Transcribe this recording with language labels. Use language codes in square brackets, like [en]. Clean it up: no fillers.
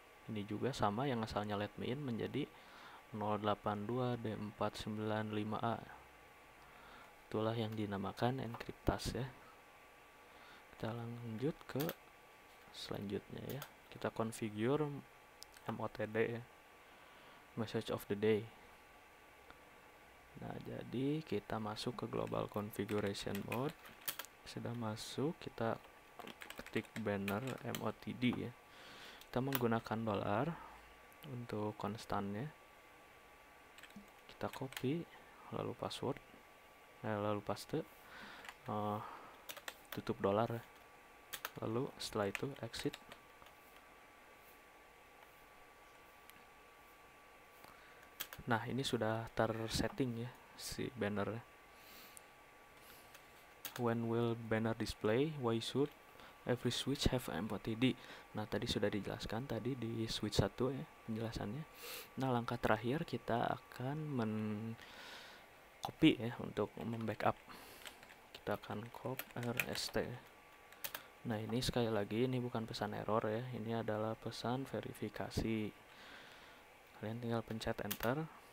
[id] Ini juga sama, yang asalnya let me in menjadi 082D495A. Itulah yang dinamakan enkriptas ya. Kita lanjut ke selanjutnya ya. Kita configure MOTD ya, message of the day. Nah, jadi kita masuk ke global configuration mode. Sudah masuk, kita ketik banner MOTD ya. Kita menggunakan $, untuk konstannya. Kita copy, lalu password, lalu paste, tutup $, lalu setelah itu exit. Nah, ini sudah tersetting ya si banner. [en] When will banner display? Why should every switch have MOTD? [id] Nah, tadi sudah dijelaskan tadi di switch 1 ya penjelasannya. Nah, langkah terakhir kita akan copy ya untuk membackup. Kita akan copy rst. Nah, ini sekali lagi ini bukan pesan error ya, ini adalah pesan verifikasi. Kalian tinggal pencet enter.